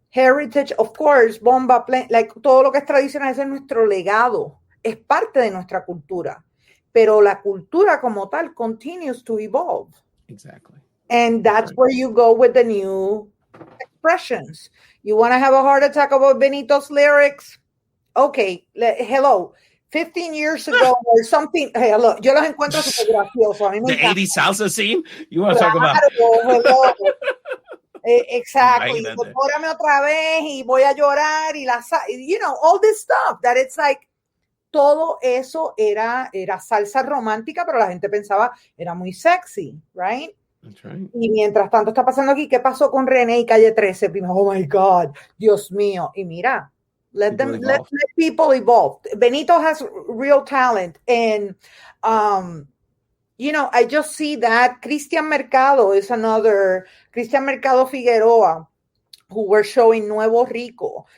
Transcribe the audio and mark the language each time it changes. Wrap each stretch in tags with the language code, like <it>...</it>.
<en>Heritage, of course,</en> <es>Bomba, like todo lo que es tradicional, ese es nuestro legado, es parte de nuestra cultura, pero la cultura como tal</es> <en>continues to evolve. Exactly. And that's where you go with the new expressions. You want to have a heart attack about Benito's lyrics? Okay, hello. 15 years ago or something.</en> <es>Hello, yo los encuentro súper graciosos.</es> <en>The 80s salsa scene? You want to talk about? Hello. Exactly.</en> <es>Órame otra vez y voy a llorar y</es> <en>all this stuff that it's like</en> <es>todo eso era salsa romántica, pero la gente pensaba era muy sexy, right?</es> <en>That's right.</en> <es>Y mientras tanto está pasando aquí, ¿qué pasó con René y Calle 13? Primero,</es> <en>oh my God,</en> <es>Dios mío. Y mira,</es> <en>let people evolve. Benito has real talent. And, I just see that Cristian Mercado is another, Cristian Mercado Figueroa, who we're showing Nuevo Rico.</en>